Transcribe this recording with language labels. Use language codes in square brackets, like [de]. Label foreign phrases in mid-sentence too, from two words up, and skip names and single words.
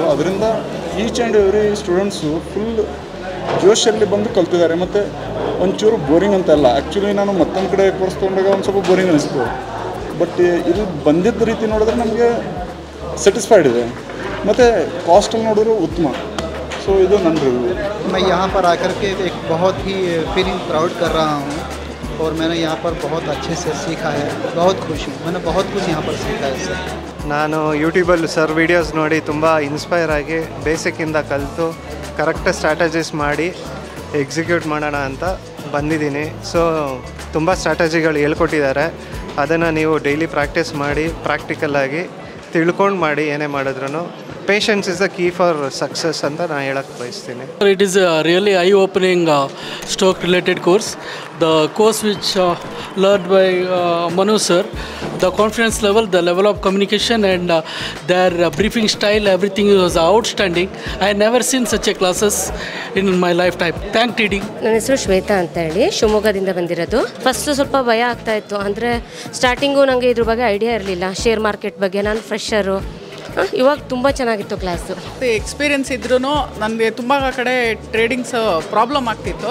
[kn] ಅದರಿಂದ [en] each and every students full [kn] ಜೋಶಲ್ಲಿ ಬಂದು ಕಲ್ತಿದ್ದಾರೆ. ಮತ್ತು ಒಂಚೂರು ಬೋರಿಂಗ್ ಅಂತ ಅಲ್ಲ. ಆ್ಯಕ್ಚುಲಿ ನಾನು ಮತ್ತೊಂದು ಕಡೆ ಕೋರ್ಸ್ ತೊಗೊಂಡಾಗ ಒಂದು ಸ್ವಲ್ಪ ಬೋರಿಂಗ್ ಅನಿಸ್ತು, ಬಟ್ ಇಲ್ಲಿ ಬಂದಿದ್ದ ರೀತಿ ನೋಡಿದ್ರೆ ನಮಗೆ ಸ್ಯಾಟಿಸ್ಫೈಡ್ ಇದೆ. ಮತ್ತು ಕಾಸ್ಟಲ್ಲಿ ನೋಡಿದ್ರು ಉತ್ತಮ. ಸೊ ಇದು ನನ್ನ ರಿವ್ಯೂ. [hi] मैं यहाँ पर आकर के एक बहुत ही [en] feeling proud [hi] कर रहा हूँ और मैंने यहाँ पर बहुत अच्छे से सीखा है. बहुत खुश हूँ, मैंने बहुत कुछ यहाँ पर सीखा है सर. [kn] ನಾನು ಯೂಟ್ಯೂಬಲ್ಲಿ [en] sir videos [kn] ನೋಡಿ ತುಂಬ ಇನ್ಸ್ಪೈರ್ ಆಗಿ ಬೇಸಿಕ್ಕಿಂದ ಕಲಿತು [en] correct strategies [kn] ಮಾಡಿ ಎಕ್ಸಿಕ್ಯೂಟ್ ಮಾಡೋಣ ಅಂತ ಬಂದಿದ್ದೀನಿ. ಸೊ ತುಂಬ ಸ್ಟ್ರಾಟಜಿಗಳು ಹೇಳ್ಕೊಟ್ಟಿದ್ದಾರೆ. ಅದನ್ನು ನೀವು [en] daily practice [kn] ಮಾಡಿ ಪ್ರಾಕ್ಟಿಕಲಾಗಿ ತಿಳ್ಕೊಂಡು ಮಾಡಿ ಏನೇ ಮಾಡಿದ್ರೂ [en] patience is the key for success [kn] ಅಂತ ನಾನು ಹೇಳಕ್ಕೆ ಬಯಸ್ತೀನಿ. [en] It is a really eye-opening stock-related course. The course which learned by Manu sir, the confidence level, the level of communication and their briefing style, everything was outstanding. I never seen such a classes in my lifetime. Thank TD. [kn] ನನ್ನ ಹೆಸರು ಶ್ವೇತಾ ಅಂತ ಹೇಳಿ, ಶಿವಮೊಗ್ಗದಿಂದ ಬಂದಿರೋದು. ಫಸ್ಟ್ ಸ್ವಲ್ಪ ಭಯ ಆಗ್ತಾ ಇತ್ತು, ಅಂದರೆ ಸ್ಟಾರ್ಟಿಂಗು ನನಗೆ ಇದ್ರ ಬಗ್ಗೆ ಐಡಿಯಾ ಇರಲಿಲ್ಲ, [en] share market [kn] ಬಗ್ಗೆ. ನಾನು ಫ್ರೆಶರು. ಇವಾಗ ತುಂಬ ಚೆನ್ನಾಗಿತ್ತು ಕ್ಲಾಸು. ಎಕ್ಸ್ಪೀರಿಯನ್ಸ್ ಇದ್ರೂ ನನಗೆ ತುಂಬ ಕಡೆ [en] tradings problem [kn] ಆಗ್ತಿತ್ತು.